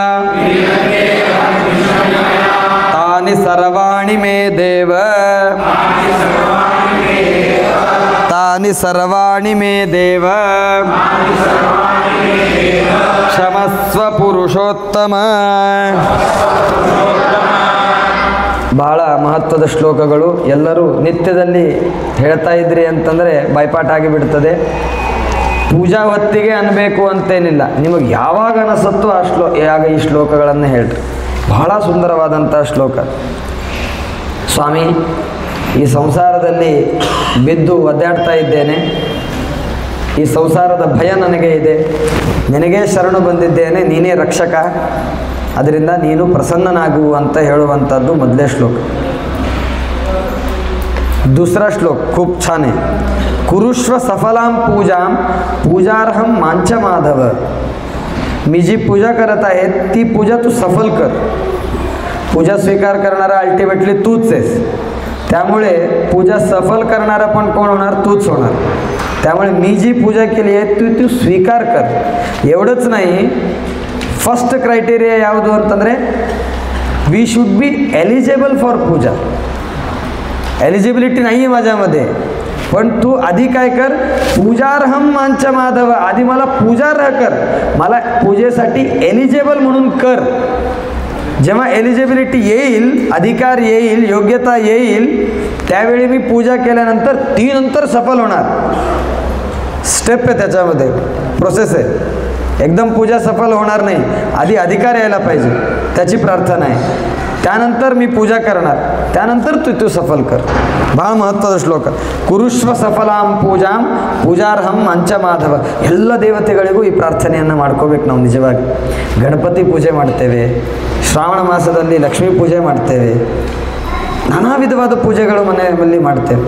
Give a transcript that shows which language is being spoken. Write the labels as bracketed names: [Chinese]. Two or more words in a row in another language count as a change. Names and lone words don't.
[Sanskrit] तानि सर्वाणि मे देव, तानि सर्वाणि मे देव. क्षमस्व पुरुषोत्तम. [Kannada] ಬಹಳ ಮಹತ್ವದ ಶ್ಲೋಕಗಳು. ಎಲ್ಲರೂ ನಿತ್ಯದಲ್ಲಿ ಹೇಳ್ತಾ ಇದ್ರಿ ಅಂತಂದರೆ ಬಾಯ್ಪಾಠ ಆಗಿಬಿಡ್ತದೆ. ಪೂಜಾ ಹೊತ್ತಿಗೆ ಅನ್ನಬೇಕು ಅಂತೇನಿಲ್ಲ, ನಿಮಗೆ ಯಾವಾಗ ಅನಿಸುತ್ತೋ ಆಗ ಈ ಶ್ಲೋಕಗಳನ್ನು ಹೇಳ್ರಿ. ಬಹಳ ಸುಂದರವಾದಂಥ ಶ್ಲೋಕ. ಸ್ವಾಮಿ, ಈ ಸಂಸಾರದಲ್ಲಿ ಬಿದ್ದು ಒದ್ದಾಡ್ತಾ ಇದ್ದೇನೆ, ಈ ಸಂಸಾರದ ಭಯ ನನಗೆ ಇದೆ, ನಿನಗೇ ಶರಣು ಬಂದಿದ್ದೇನೆ, ನೀನೇ ರಕ್ಷಕ, ಅದರಿಂದ ನೀನು ಪ್ರಸನ್ನನಾಗು ಅಂತ ಹೇಳುವಂಥದ್ದು ಮೊದಲೇ ಶ್ಲೋಕ. [Marathi] दुसरा श्लोक खूप छान आहे. [Sanskrit] कुरुष्व सफलां पूजां पूजार्हं मांच माधव. [Marathi] मी जी पूजा करत आहे ती पूजा तू सफल कर. पूजा स्वीकार करणारा अल्टिमेटली तूच आहेस, त्यामुळे पूजा सफल करणारा पण कोण होणार? तूच होणार. त्यामुळे मी जी पूजा केली आहे तू स्वीकार कर. एवढंच नाही, [English] first criteria [Kannada] ಯಾವುದು ಅಂತಂದರೆ [English] we should be eligible for puja. [Marathi] एलिजिबिलिटी नाही आहे माझ्यामध्ये, पण तू आधी काय कर, [Sanskrit] पूजार्हम मांच माधव, [Marathi] आधी मला पूजार्ह कर, मला पूजेसाठी एलिजिबल म्हणून कर. जेव्हा एलिजिबिलिटी येईल, अधिकार येईल, योग्यता येईल, त्यावेळी मी पूजा केल्यानंतर ती नंतर सफल होणार. स्टेप आहे त्याच्यामध्ये, प्रोसेस आहे. एकदम पूजा सफल होणार नाही, आधी अधिकार यायला पाहिजे, त्याची प्रार्थना आहे. त्यानंतर मी पूजा करणार, त्यानंतर तू सफल कर. [Kannada] ಬಹಳ ಮಹತ್ವದ ಶ್ಲೋಕ. [Sanskrit] ಕುರುಶ್ವ ಸಫಲಾಂ ಪೂಜಾಂ ಪೂಜಾರ್ಹಂ ಮಂಚ ಮಾಧವ. [Kannada] ಎಲ್ಲ ದೇವತೆಗಳಿಗೂ ಈ ಪ್ರಾರ್ಥನೆಯನ್ನು ಮಾಡ್ಕೋಬೇಕು ನಾವು. ನಿಜವಾಗಿ ಗಣಪತಿ ಪೂಜೆ ಮಾಡ್ತೇವೆ, ಶ್ರಾವಣ ಮಾಸದಲ್ಲಿ ಲಕ್ಷ್ಮೀ ಪೂಜೆ ಮಾಡ್ತೇವೆ, ನಾನಾ ವಿಧವಾದ ಪೂಜೆಗಳು ಮನೆಯಲ್ಲಿ ಮಾಡ್ತೇವೆ.